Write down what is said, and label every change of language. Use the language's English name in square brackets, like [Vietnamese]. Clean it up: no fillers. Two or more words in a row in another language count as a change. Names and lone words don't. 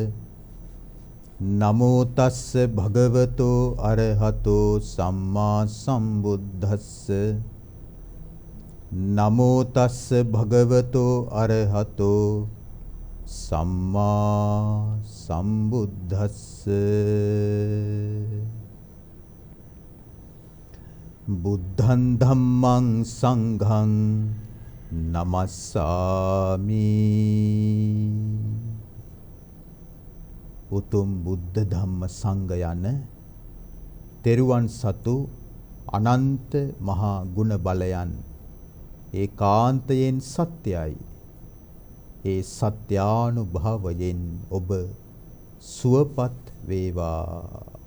[Pali] නමෝ තස්ස භගවතෝ අරහතෝ සම්මා සම්බුද්දස්ස නමෝ තස්ස භගවතෝ අරහතෝ සම්මා සම්බුද්දස්ස බුද්ධං ධම්මං සංඝං නමස්සාමි [Sinhala] උතුම් බුද්ධ ධම්ම සංඝ යන තෙරුවන් සතු අනන්ත මහා ගුණ බලයන් ඒකාන්තයෙන් සත්‍යයි. ඒ සත්‍යානුභවයෙන් ඔබ සුවපත් වේවා.